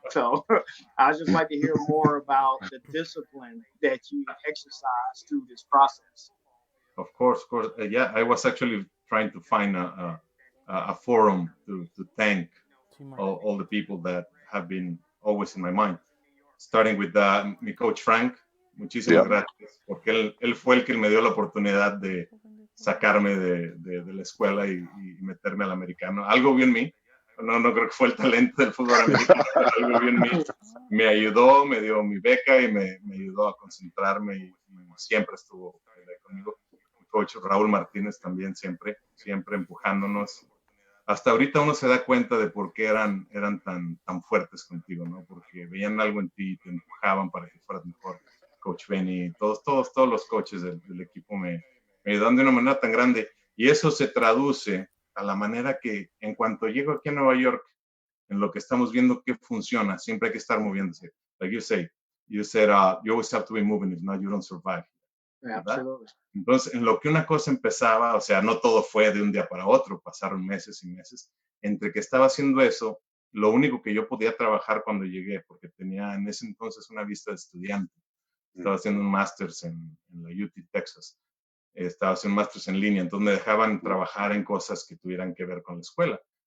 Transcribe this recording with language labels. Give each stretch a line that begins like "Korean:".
English: So I just like to hear more about the discipline that you exercise through this process. Of course. Yeah, I was actually trying to find a forum to thank all the people that have been always in my mind. Starting with
Spanish: mi coach Frank, muchísimas gracias, porque él fue el que me dio la oportunidad de sacarme de la escuela y meterme al americano. Algo vio en mí, no creo que fue el talento del fútbol americano, pero algo vio en mí. Me ayudó, me dio mi beca y me ayudó a concentrarme y siempre estuvo conmigo. Mi coach Raúl Martínez también siempre empujándonos. Hasta ahorita uno se da cuenta de por qué eran tan fuertes contigo, ¿no? Porque veían algo en ti y te empujaban para que fueras mejor. Coach Benny, todos los coaches del equipo me ayudaron de una manera tan grande. Y eso se traduce a la manera que en cuanto llego aquí a Nueva York, en lo que estamos viendo que funciona, siempre hay que estar moviéndose.
English: Like you said, you always have to be moving, if not you don't survive. Absolutely.
Spanish: Entonces, en lo que una cosa empezaba, o sea, no todo fue de un día para otro, pasaron meses y meses. Entre que estaba haciendo eso, lo único que yo podía trabajar cuando llegué, porque tenía en ese entonces una vista de estudiante, estaba haciendo un másters en la UT Texas, estaba haciendo un másters en línea, entonces me dejaban trabajar en cosas que tuvieran que ver con la escuela.